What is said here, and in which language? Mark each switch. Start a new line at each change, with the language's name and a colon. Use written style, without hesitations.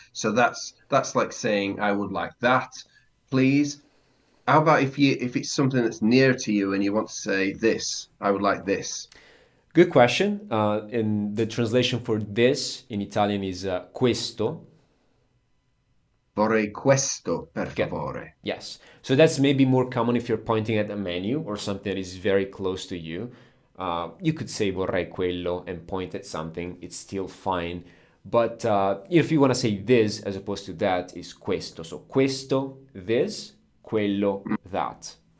English: So that's like saying I would like that, please. How about if it's something that's near to you and you want to say this, I would like this. Good question. And the translation for this in Italian is questo.
Italian: Vorrei questo per favore.
English: Yes. So that's maybe more common if you're pointing at a menu or something that is very close to you. You could say
Italian: vorrei quello
English: and point at something. It's still fine. But if you want to say this as opposed to that, is questo. So questo, this, quello, that.